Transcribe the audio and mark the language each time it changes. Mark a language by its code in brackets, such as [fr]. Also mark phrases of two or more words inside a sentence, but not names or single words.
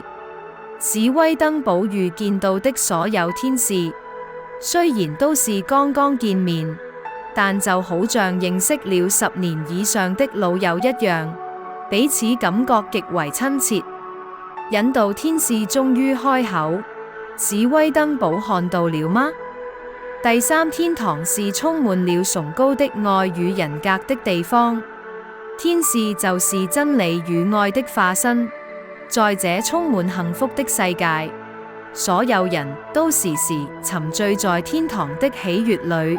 [zh] 史威登堡遇見到的所有天使，雖然都是剛剛見面，但就好像認識了10年以上的老友一樣，彼此感覺極為親切。引導天使終於開口：史威登堡看到了嗎？第三天堂是充滿了崇高的愛與人格的地方，天使就是真理與愛的化身。在這充滿幸福的世界，所有人都時時沉醉在天堂的喜悅裏。